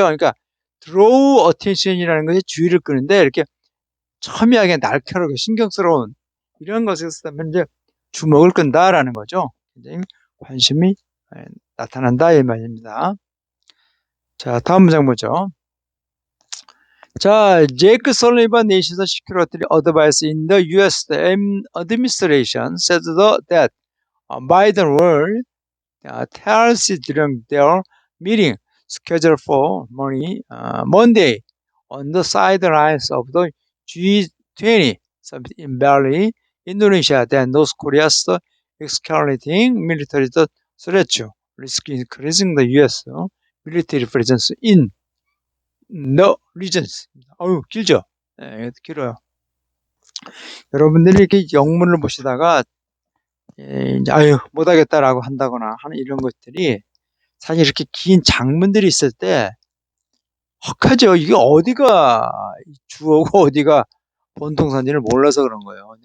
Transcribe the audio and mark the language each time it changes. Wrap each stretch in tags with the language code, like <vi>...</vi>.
<ko>그러니까 draw attention이라는 것이 주의를 끄는데 이렇게 첨예하게 날카롭게 신경스러운 이런 것에 쓰면 이제 주목을 끈다라는 거죠. 굉장히 관심이 나타난다 이 말입니다. 자, 다음 문장 보죠. 자,</ko> <en>제이크 설리반 내셔널 시큐리티 어드바이스 in the U.S. administration said that Biden will tell Xi during their meeting scheduled for Monday on the sidelines of the G20 summit in Bali, Indonesia, that North Korea's escalating military threat risk increasing the U.S. military presence in the regions.</en> <ko>어우, 길죠? 네, 길어요. 여러분들이 이렇게 영문을 보시다가 이제 못하겠다라고 한다거나 하는 이런 것들이 사실 이렇게 긴 장문들이 있을 때 헉하죠. 이게 어디가 주어고 어디가 본동사인지를 몰라서 그런 거예요.</ko>